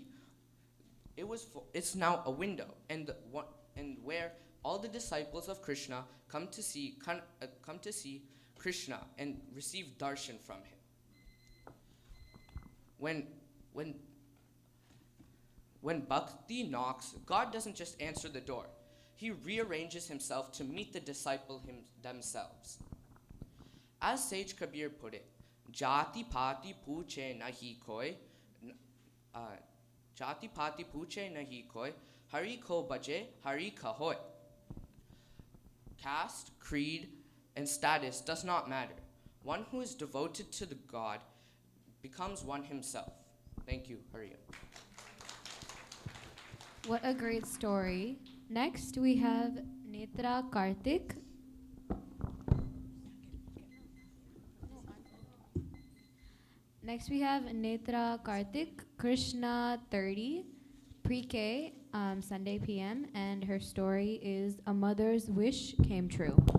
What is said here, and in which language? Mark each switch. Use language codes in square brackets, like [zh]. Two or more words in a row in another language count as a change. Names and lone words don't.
[en] It's now a window, and where all the disciples of Krishna come to see Krishna and receive darshan from him. When bhakti knocks, God doesn't just answer the door. He rearranges himself to meet the disciple themselves. As Sage Kabir put it, [hi] जाति पाति पूछे नहीं कोई, जाति पाति पूछे नहीं कोई, हरि को बजे, हरि का होय. [en] Caste, creed, and status does not matter. One who is devoted to the God becomes one himself. Thank you, Hari. What a great story. Next, we have Netra Karthik. Next, we have Netra Karthik, Krishna 30, pre-K, Sunday PM, and her story is A Mother's Wish Came True.